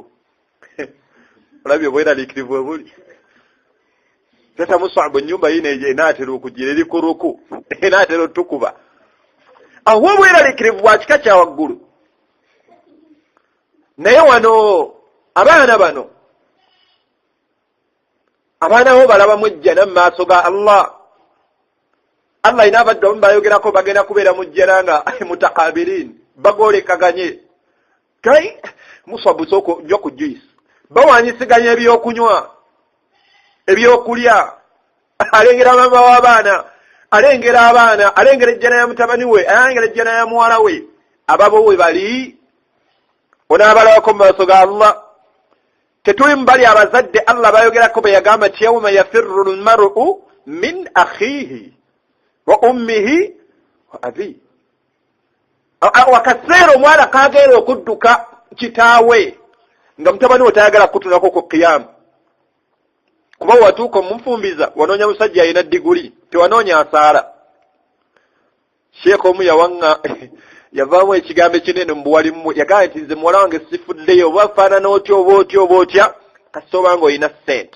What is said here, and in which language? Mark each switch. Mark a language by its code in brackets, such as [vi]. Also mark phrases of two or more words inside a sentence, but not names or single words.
[lg] Olabye obweraliikirivu bwe buli. Tata Mus'ab ennyumba yine enaatera okugira eri ku ruku, enaatera otukuba. Awo obweraliikirivu bwa kika kya waggulu. Naye wano abaana bano, abaana bo balabamu ejjana mu maaso ga Allah. Allah ina abadde abamu bayogerako bagenda kubeera mu jjana nga mutakabiriin, bagoolekaganye. Kai Mus'ab soko njo ku juice, bawanyisiganya ebyokunywa, ebyokulya. Alengera mama w'abaana, alengera abaana, alengera ejjana ya mutabani we, alengera ejjana ya muwala we. Ababo we bali onaabalawako mu maaso ga Allah. Tetuli mu bali abazadde Allah bayogerako be yagamba nti [ar] يوم يفر المرء من أخيه وأمه وأبيه. [lg] Akaseera omwana kaagenda okudduka kitaawe nga mutabani we tayagala kutunako ku qiyama. Kuba watuuka omufumbiza wanoonya musajja alina diguli, tewanoonya asaala. Sheekh omu yawanga yavaamu ekigambo ekinene mu buwalimu, yagamba nti nze muwala wange sifuddeyo, oba afaanana otya oba otya oba otya, kasita obanga olina ssente.